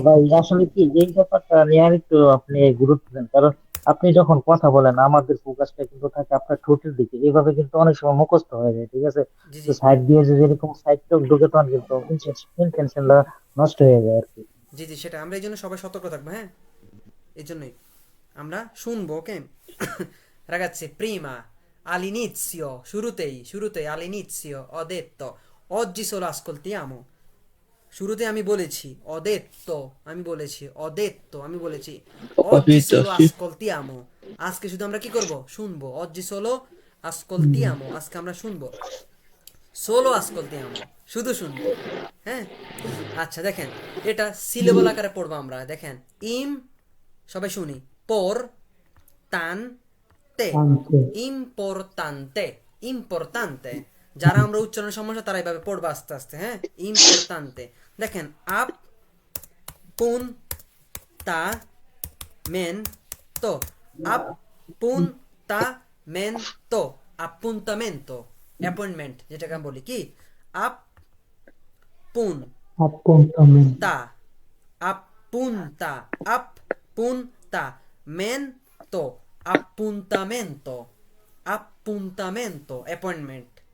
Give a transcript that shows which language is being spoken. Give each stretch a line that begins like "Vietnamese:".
Bangla: ভাই আসলে কি এই ব্যাপারটা নিয়ে আর একটু আপনি গুরুত্ব দেন, কারণ আপনি যখন কথা বলেন আমাদের ফোকাসটা কিন্তু থাকে আপনার ঠোঁটের দিকে, এইভাবে কিন্তু অনেক সময় মুখস্থ হয়ে যায়, ঠিক আছে? জি তো জি সাইড দিয়ে যদি এরকম সাইড টক ঢুকে তখন কিন্তু ইন্টেনশনটা নষ্ট হয়ে যায় আর কি। জি জি, সেটা আমরা এই জন্য সবাই সতর্ক থাকবো। হ্যাঁ, এই জন্যই আমরা শুনবো। ওকে, ragazzi,
Italian: prima all'inizio,
Bangla: শুরুতেই
Italian: all'inizio ho detto oggi solo ascoltiamo,
Bangla: শুরুতে আমি বলেছি
Italian: ho detto,
Bangla: আমি বলেছি
Italian: oggi solo ascoltiamo,
Bangla: আজকে শুধু আমরা কি করব, শুনবো।
Italian: oggi solo ascoltiamo,
Bangla: আজকে আমরা শুনবো,
Italian: solo ascoltiamo,
Bangla: শুধু শুনবো। হ্যাঁ, আচ্ছা দেখেন এটা সিলেবল আকারে পড়বো আমরা। দেখেন ইম, সবাই শুনি, por tan তে, ইম্পর্টান্তে, ইম্পর্টান্তে। যারা আমরা উচ্চারণের সমস্যা তারা এইভাবে পড়বো আস্তে আস্তে। হ্যাঁ, ইম্পর্টান্তে। দেখেন আপ পুন তা মেন তো, আপ পুন তা মেন তো,
Italian: appuntamento,
Bangla: অ্যাপয়েন্টমেন্ট যেটাকে আমি বলি, কি আপ পুন
Italian: appuntamento, তা, appunta, appunta, mento, appuntamento, appuntamento, অ্যাপয়েন্টমেন্ট।